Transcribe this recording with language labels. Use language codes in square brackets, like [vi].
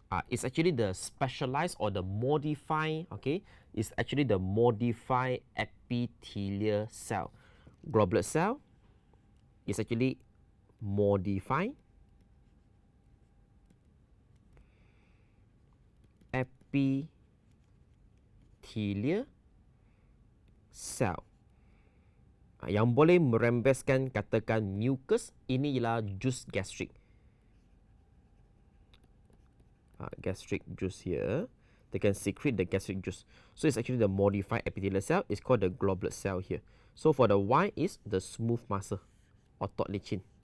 [en] It's actually the specialized or the modified, okay, it's actually the modified epithelial cell. Goblet cell is actually modified epithelial cell. [ms] Yang boleh merembeskan, katakan mucus, ini ialah jus gastrik. [en] Gastric juice here, they can secrete the gastric juice. So it's actually the modified epithelial cell. It's called the goblet cell here. So for the Y is the smooth muscle, otot licin.